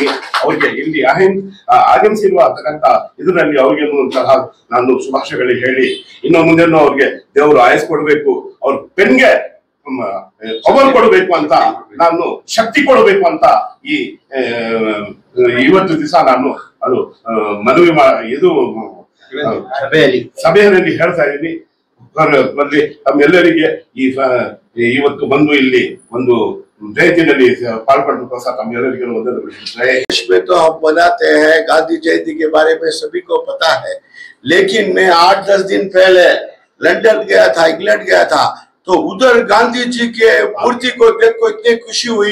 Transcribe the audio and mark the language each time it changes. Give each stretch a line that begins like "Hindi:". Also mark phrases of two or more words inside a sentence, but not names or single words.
Kannada: ಅವ್ರಿಗೆ ಇಲ್ಲಿ ಆಗಮಿಸಿರುವತಕ್ಕಂತ ಇದರಲ್ಲಿ ಅವ್ರಿಗೇನು ಸಹ ನಾನು ಶುಭಾಶಯಗಳಿಗೆ ಹೇಳಿ, ಇನ್ನು ಮುಂದೆನೂ ಅವ್ರಿಗೆ ದೇವರು ಆಯಸ್ಕೊಡ್ಬೇಕು, ಅವ್ರ ಪೆನ್ಗೆ ಪವರ್ ಕೊಡಬೇಕು ಅಂತ, ನಾನು ಶಕ್ತಿ ಕೊಡಬೇಕು ಅಂತ ಈ ಇವತ್ತು ದಿವಸ ನಾನು ಅದು ಮನವಿ ಸಭೆಯಲ್ಲಿ ಹೇಳ್ತಾ ಇದ್ದೀನಿ. ಬಂದು ತಮ್ಮೆಲ್ಲರಿಗೆ ಇವತ್ತು ಬಂದು ಇಲ್ಲಿ ಒಂದು
Hindi: जयंती पालकोस्कर देश में तो हम मनाते हैं, गांधी जयंती के बारे में सभी को पता है। लेकिन मैं 8-10 दिन पहले लंदन गया था, इंग्लैंड गया था, तो उधर गांधी जी के मूर्ति को देख को इतनी खुशी हुई।